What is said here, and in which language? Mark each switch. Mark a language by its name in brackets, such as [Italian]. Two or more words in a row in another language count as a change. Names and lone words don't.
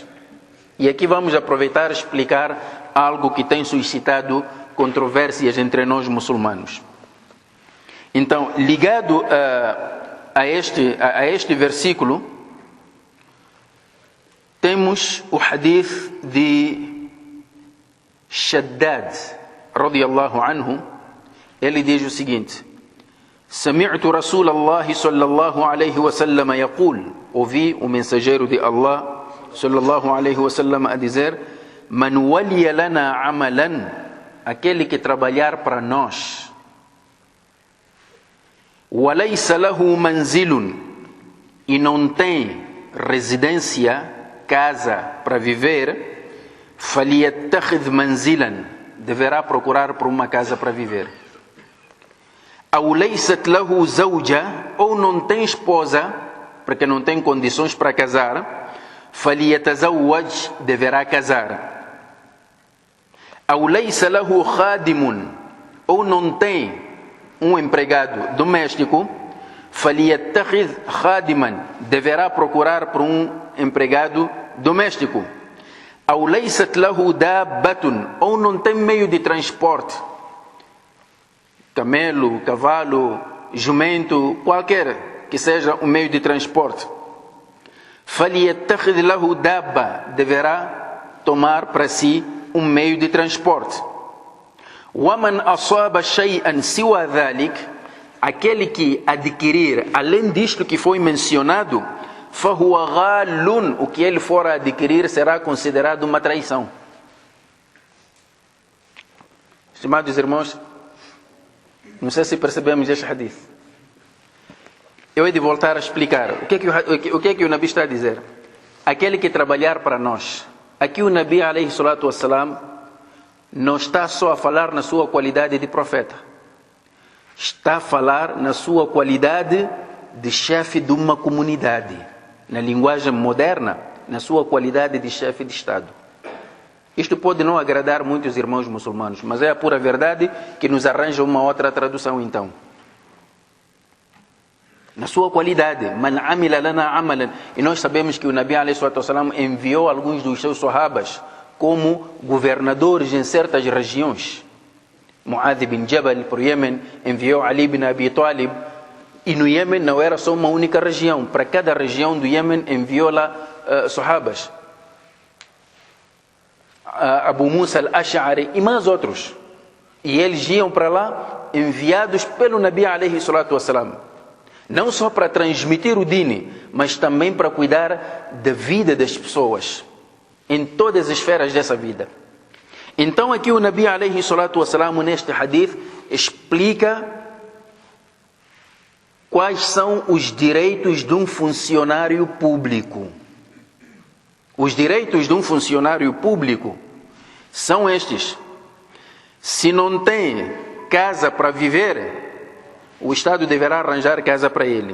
[Portuguese] E aqui vamos aproveitar e explicar algo que tem suscitado controvérsias entre nós muçulmanos. Então, ligado a este versículo, temos o hadith de Shaddad, [Arabic] رضي الله عنه. [Portuguese] Ele diz o seguinte: [Arabic] سمعت رسول الله صلى الله عليه وسلم يقول, [Portuguese] ouvi o mensageiro de Allah [Arabic] صلى الله عليه وسلم [Portuguese] a dizer: [Arabic] من ولي لنا عملا, [Portuguese] aquele que trabalhar para nós, [Arabic] وليس له منزل, [Portuguese] e não tem residência, casa para viver, [Arabic] فليتخذ منزلا, [Portuguese] deverá procurar por uma casa para viver. [Arabic] أو ليست له زوجة, [Portuguese] ou não tem esposa, porque não tem condições para casar, فليتزوج, deverá casar. [Arabic] أو ليس له خادم, [Portuguese] ou não tem um empregado doméstico, [Arabic] فليتخذ خادما, [Portuguese] deverá procurar por um empregado doméstico. [Arabic] أو ليست له دابة, [Portuguese] ou não tem meio de transporte, camelo, cavalo, jumento, qualquer que seja um meio de transporte. [Arabic] فليتخذ له دابة, [Portuguese] deverá tomar para si um meio de transporte. [Arabic] وَمَنْ أَصَابَ شَيْئًا سِوَى ذَلِكَ, [Portuguese] aquele que adquirir, além disto que foi mencionado, [Arabic] فَهُوَ غَالٌ, [Portuguese] o que ele for adquirir será considerado uma traição. Estimados irmãos, não sei se percebemos este hadith. Eu hei de voltar a explicar o que é que o Nabi está a dizer. Aquele que trabalhar para nós. Aqui o Nabi, [Arabic] عليه الصلاة والسلام, [Portuguese] não está só a falar na sua qualidade de profeta. Está a falar na sua qualidade de chefe de uma comunidade. Na linguagem moderna, na sua qualidade de chefe de Estado. Isto pode não agradar muitos irmãos muçulmanos, mas é a pura verdade que nos arranja uma outra tradução então. Na sua qualidade, [Arabic] من عمل لنا عملا. [Portuguese] E nós sabemos que o Nabi [Arabic] عليه الصلاة والسلام [Portuguese] enviou alguns dos seus sahabas como governadores em certas regiões. Mu'adh bin Jabal para o Iêmen, enviou Ali bin Abi Talib. E no Iêmen não era só uma única região. Para cada região do Iêmen enviou lá sahabas. Abu Musa al-Ash'ari e mais outros. E eles iam para lá enviados pelo Nabi [Arabic] عليه الصلاة والسلام. [Portuguese] Não só para transmitir o dini, mas também para cuidar da vida das pessoas, em todas as esferas dessa vida. Então aqui o Nabi [Arabic] عليه الصلاة والسلام [Portuguese] neste hadith explica quais são os direitos de um funcionário público. Os direitos de um funcionário público são estes. Se não tem casa para viver, o Estado deverá arranjar casa para ele.